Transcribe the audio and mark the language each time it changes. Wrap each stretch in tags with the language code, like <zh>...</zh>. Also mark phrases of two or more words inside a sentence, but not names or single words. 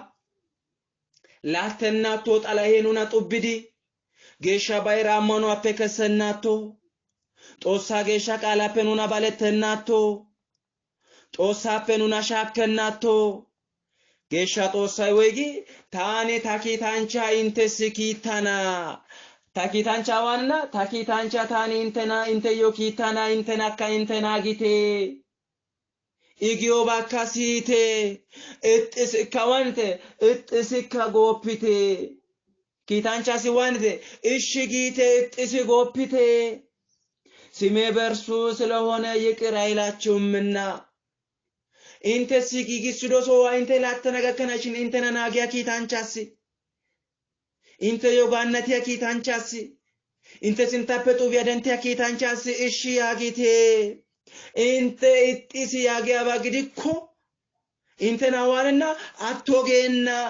<wal>ላተናቶ ጣላሄኑና ጦብዲ ጌሻ ባይራማኑ አፈከሰናቶ ጦሳ ጌሻ ቃላፈኑና ባለተናቶ ጦሳ ፈኑና ሻከናቶ ጌሻ ጦሳይ ወይጊ ታኔ ታኪታንቻ ኢንተስኪታና ታኪታንቻ ዋና ታኪታንቻ ታኔ እንተና እንተዮ ኪታና እንተና ካይንተና ጊቴ ኢጊዮ ባካሲቴ እጥስ ካዋንተ እጥስ ካጎፒቴ ኪታንቻ ሲዋንተ እሺ ጊቴ እጥስ ጎፒቴ ሲሜ</wal> <am>በርሱ ስለሆነ ይቅር አይላችሁምና</am> <wal>እንተ ሲጊጊስዶ ሶዋ እንተ ላተነጋከናሽን እንተና ናጊያ ኪታንቻሲ እንተ ዮጋነቲያ ኪታንቻሲ እንተ ሲንታፈጡ ቢያደንቲያ ኪታንቻሲ እሺ ያጊቴ እንተ እጥሲ ያጊያ ባግዲኮ እንተና ዋንና አቶጌና</wal>